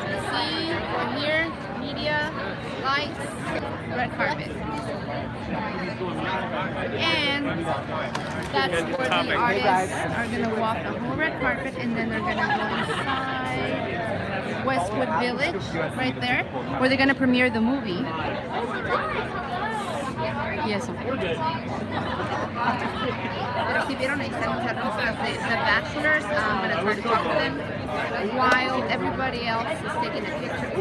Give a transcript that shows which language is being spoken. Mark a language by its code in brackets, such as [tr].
[en] See, we're here. Media, lights, red carpet. And that's where the artists are going to walk the whole red carpet, and then they're going to go inside Westwood Village, right there, where they're going to premiere the movie. [es] Y eso. Pero si vieron, ahí están los artistas de The Bachelors. [en] I'm going to try to talk to them while everybody else is taking a picture.